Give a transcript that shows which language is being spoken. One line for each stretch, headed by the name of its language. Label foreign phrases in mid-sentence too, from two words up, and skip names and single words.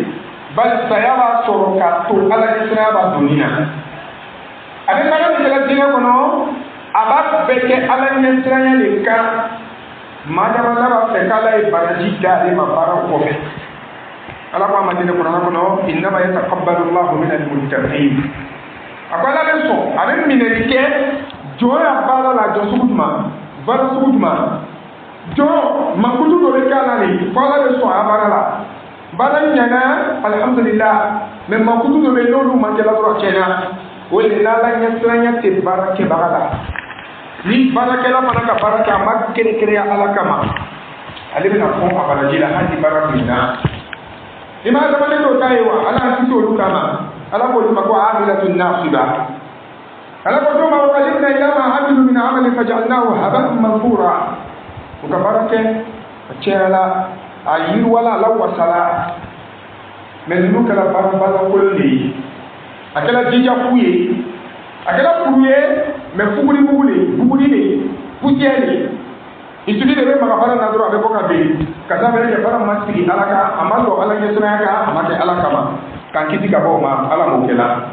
Bambara: Bali saya b'a sɔrɔ k'a to ala ɲɛsiranya b'a donni na. A bɛ baara min kɛla diinɛ kɔnɔ a b'a bɛɛ kɛ ala ɲɛsiranya de kan maa dama b'a fɛ k'ala ye baraji da ale ma baaraw kɔfɛ. Ala ko a ma diinɛ kɔnɔna kɔnɔ
Arabic: إنما يتقبل الله من المتقين.
Bambara: A ko ala bɛ sɔn a bɛ minɛli kɛ jɔn ya baara la jɔn sugu jumɛn baara sugu jumɛn jɔn mankutu dɔ bɛ k'a la de fo ala bɛ sɔn a baara la. Baara ɲɛna alhamdulillah mais mankutu dɔ bɛ yen n'olu man kɛ la dɔrɔn tiɲɛna o de la ala ɲɛsiranya tɛ baara kɛbaga la. Ni baarakɛla fana ka baara kɛ a ma kerekereya ala kama ale bɛna fɔ a baraji la hali baara min na. I ma adamaden dɔw ta ye wa ala y'an kisi olu kama ala k'olu ma ko
Arabic: عاملة ناصبة.
Bambara: Ala ko dɔw ma
Arabic: وقدمنا إلى ما عملوا من عمل فجعلناه هباء منثورا.
Bambara: U ka baara kɛ a cɛyala a yiriwala la wasala mais ninnu kɛra baarakolon de ye a kɛra jijafu ye a kɛra furu ye mais fuguribugu de buguri de poussière de i sudi de bɛ maga baara na dɔrɔn a bɛ bɔ ka ben ka taa bɛ kɛ baara ma sigi ala kan a ma sɔn ala ɲɛsiranya kan a ma kɛ ala kama k'an kisi ka bɔ o ma ala m'o kɛla.